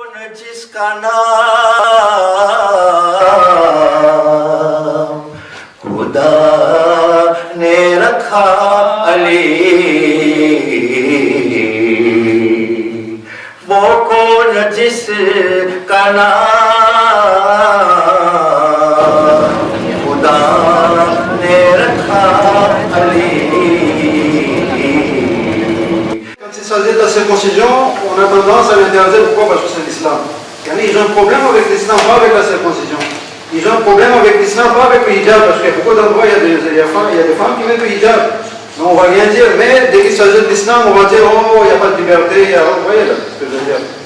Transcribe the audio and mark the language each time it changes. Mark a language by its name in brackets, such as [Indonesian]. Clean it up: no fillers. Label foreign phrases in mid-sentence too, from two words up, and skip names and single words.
[Urdu] جس کا نام خدا نے رکھا علی، وہ کون جس کا نام خدا نے رکھا علی. [French] Quand il s'agit de la circoncision, on a tendance à l'interdire. Pourquoi? Parce que c'est l'islam. Ils ont un problème avec l'islam, pas avec la circoncision. Ils ont un problème avec l'islam, pas avec le hijab, parce qu'il y a beaucoup d'endroits, il y a des femmes qui mettent le hijab. Mais on ne va rien dire, mais dès qu'il s'agit de l'islam, on va dire, oh, il n'y a pas de liberté, vous voyez là, ce que je veux dire.